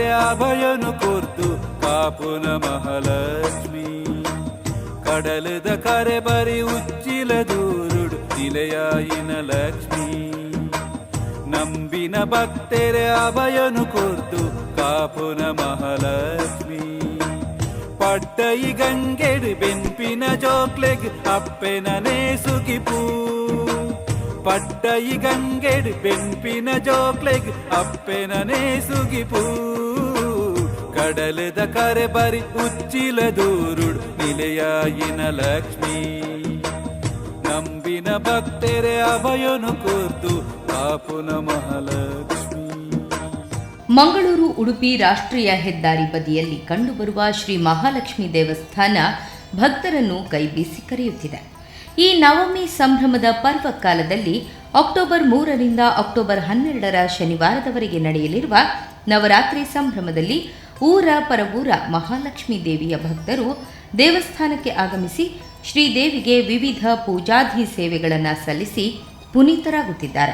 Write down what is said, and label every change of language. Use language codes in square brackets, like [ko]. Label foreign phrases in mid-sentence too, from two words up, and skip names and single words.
[tcy] ಅಭಯನು ಕೊರ್ದು ಕಾಪುನ ಮಹಾಲಕ್ಷ್ಮಿ ಕಡಲದ ಕರೆ ಬರಿ ಉಚ್ಚಿಲ ದೂರುಡು ನಿಲೆಯಾಯಿನ ಲಕ್ಷ್ಮಿ ನಂಬಿನ ಭಕ್ತೆರೆ ಅಭಯನು ಕೊರ್ದು ಕಾಪುನ ಮಹಾಲಕ್ಷ್ಮಿ ಪಟ್ಟೈ ಗಂಗೆಡು ಬೆಂಪಿನ ಜೋಕ್ಲೆಗ್ ಅಪ್ಪೆನ ನೇಸುಗಿಪೂ ಪಟ್ಟೈ ಗಂಗೆಡು ಬೆಂಪಿನ ಜೋಕ್ಲೆಗ್ ಅಪ್ಪೆನ ನೇಸುಗಿಪೂ ಕಡಲದ ಕರೆ ಬರಿ ಉಚ್ಚಿಲ ದೂರುಡು ನಿಲೆಯಾಯಿನ ಲಕ್ಷ್ಮಿ ನಂಬಿನ ಭಕ್ತೆರೆ ಅಭಯನು ಕೊರ್ದು ಕಾಪುನ ಮಹಾಲಕ್ಷ್ಮಿ. [kn] ಮಂಗಳೂರು ಉಡುಪಿ ರಾಷ್ಟ್ರೀಯ ಹೆದ್ದಾರಿ ಬದಿಯಲ್ಲಿ ಕಂಡುಬರುವ ಶ್ರೀ ಮಹಾಲಕ್ಷ್ಮಿ ದೇವಸ್ಥಾನ ಭಕ್ತರನ್ನು ಕೈಬೀಸಿ ಕರೆಯುತ್ತಿದೆ. ಈ ನವಮಿ ಸಂಭ್ರಮದ ಪರ್ವಕಾಲದಲ್ಲಿ ಅಕ್ಟೋಬರ್ 3ರಿಂದ ಅಕ್ಟೋಬರ್ 12ರ ಶನಿವಾರದವರೆಗೆ ನಡೆಯಲಿರುವ ನವರಾತ್ರಿ ಸಂಭ್ರಮದಲ್ಲಿ ಊರ ಪರವೂರ ಮಹಾಲಕ್ಷ್ಮೀ ದೇವಿಯ ಭಕ್ತರು ದೇವಸ್ಥಾನಕ್ಕೆ ಆಗಮಿಸಿ ಶ್ರೀದೇವಿಗೆ ವಿವಿಧ ಪೂಜಾಧಿ ಸೇವೆಗಳನ್ನು ಸಲ್ಲಿಸಿ ಪುನೀತರಾಗುತ್ತಿದ್ದಾರೆ.